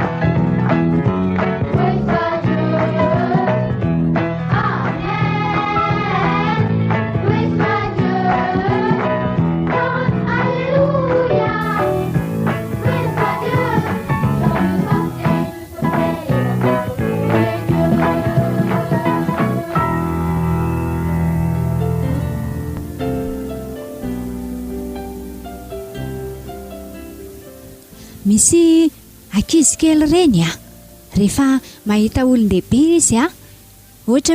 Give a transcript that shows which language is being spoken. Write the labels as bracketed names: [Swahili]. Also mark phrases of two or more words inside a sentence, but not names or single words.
[French] Loué soit Dieu. Amen. Loué soit Dieu. Alléluia. Loué soit Dieu. Je veux sauter jusqu'au ciel et danser pour louer Dieu. [Malagasy] Misy ankizy kely reny a rehefa mahita olon-dehibe izy a ohatra